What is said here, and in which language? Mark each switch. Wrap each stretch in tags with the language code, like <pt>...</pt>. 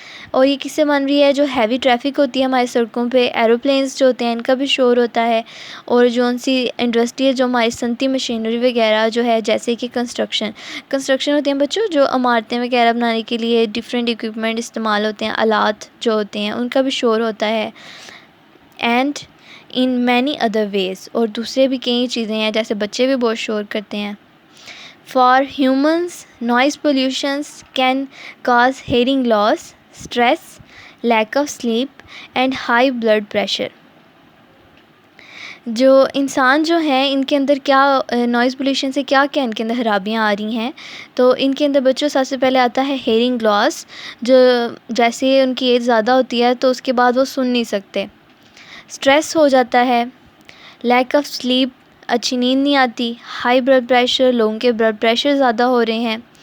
<ur>اور یہ کس سے بن رہی ہے؟ جو ہیوی ٹریفک ہوتی ہے ہماری سڑکوں پہ، ایروپلینس جو ہوتے ہیں ان کا بھی شور ہوتا ہے، اور جو ان سی انڈسٹریل جو ہماری صنعتی مشینری وغیرہ جو ہے جیسے کہ کنسٹرکشن ہوتی ہیں بچوں، جو عمارتیں وغیرہ بنانے کے لیے ڈفرینٹ اکوپمنٹ استعمال ہوتے ہیں، آلات جو ہوتے ہیں ان کا بھی شور ہوتا ہے.</ur> <en>And in many other ways.</en> <ur>اور دوسرے بھی کئی چیزیں ہیں جیسے بچے بھی بہت شور کرتے ہیں.</ur> <en>For humans, noise pollutions can cause hearing loss, stress, lack of sleep and high blood pressure.</en> <ur>جو انسان جو ہیں ان کے اندر کیا نوائز پولیوشن سے کیا کیا ان کے اندر خرابیاں آ رہی ہیں. تو ان کے اندر بچوں سب سے پہلے آتا ہے ہیئرنگ لاس. جو جیسے ان کی ایج زیادہ ہوتی ہے تو اس کے بعد وہ سن نہیں سکتے. اسٹریس ہو جاتا ہے, لیک آف سلیپ, اچھی نیند نہیں آتی, ہائی بلڈ پریشر, لوگوں کے بلڈ پریشر زیادہ ہو رہے ہیں.</ur>